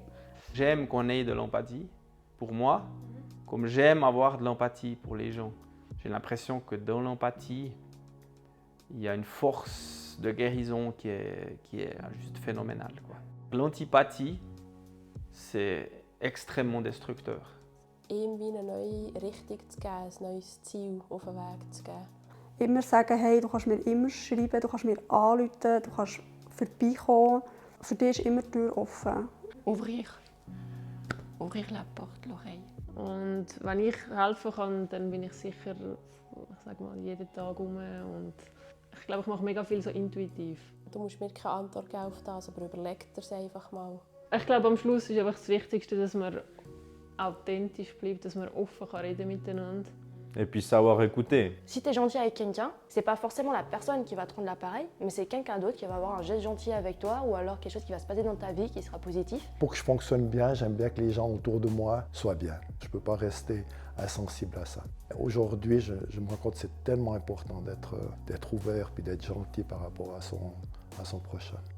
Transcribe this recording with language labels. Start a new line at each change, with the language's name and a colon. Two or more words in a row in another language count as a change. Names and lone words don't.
French: J'aime qu'on ait de l'empathie pour moi, comme j'aime avoir de l'empathie pour les gens. J'ai l'impression que dans l'empathie, il y a une force de guérison qui est juste phénoménale. L'antipathie, c'est extrêmement destructeur.
German: Ihm wie eine neue Richtung zu geben, ein neues Ziel auf den Weg zu geben. Immer sagen, hey, du kannst mir immer schreiben, du kannst mir anrufen, du kannst vorbeikommen. Für dich ist immer die Tür offen.
French: Ouvrir la porte, l'oreille.
German: Und wenn ich helfen kann, dann bin ich sicher, ich sag mal, jeden Tag rum. Und ich glaube, ich mache mega viel so intuitiv. Du musst mir keine Antwort geben auf das, aber überleg dir es einfach mal. Ich glaube, am Schluss ist einfach das Wichtigste, dass man authentisch bleibt, dass man offen reden kann miteinander.
French: Et puis savoir écouter. Si tu es gentil avec quelqu'un, c'est pas forcément la personne qui va te rendre l'appareil, mais c'est quelqu'un d'autre qui va avoir un geste gentil avec toi ou alors quelque chose qui va se passer dans ta vie qui sera positif. Pour que je fonctionne bien, j'aime bien que les gens autour de moi soient bien. Je ne peux pas rester insensible à ça. Aujourd'hui, je me rends compte que c'est tellement important d'être ouvert puis d'être gentil par rapport à son prochain.